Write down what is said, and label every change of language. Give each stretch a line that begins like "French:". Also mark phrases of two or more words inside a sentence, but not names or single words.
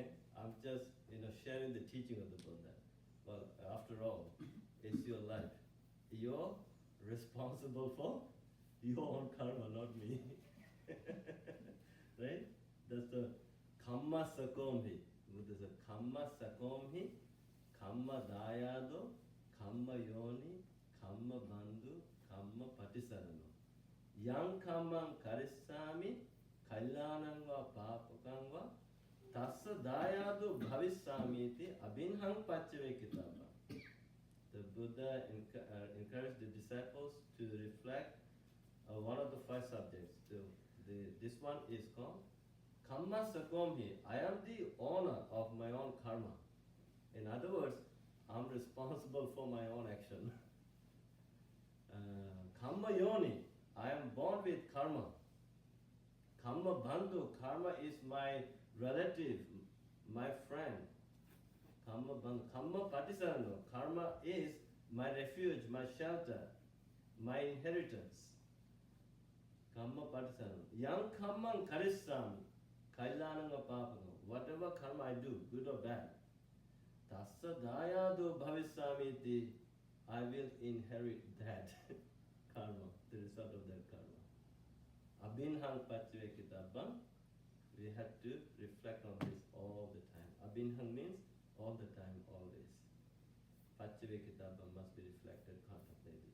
English: I'm just, sharing the teaching of the Buddha. Well, after all, it's your life. You're responsible for your own karma, not me. Right? That's the Kammassakomhi. Buddha said,
Pali: Kammassakomhi, kammadayado, kammayoni, kammabandhu, kammapatisarano. Yang kammang karissami, kalyanang va papakang va, tassa dayado bhavissami iti abhinhang paccavekitapa.
English: The Buddha encouraged the disciples to reflect one of the 5 subjects. This one is called Kammassakomhi. I am the owner of my own karma. In other words, I'm responsible for my own action. Kammayoni, I am born with karma. Kammabandhu, karma is my relative, my friend. Kammapatisarano, karma is my refuge, my shelter, my inheritance. Kammapatisarano.
Pali: Yang kammang karissami, kalyananga papano.
English: Whatever karma I do, good or bad,
Pali: tassa dayado bhavissami iti,
English: I will inherit that karma, the result of that karma.
Pali: Abhinhang paccavekitapam,
English: we have to reflect on this all the time. Abhinhang means all the time, always. Paccavekitapam must be reflected, contemplated.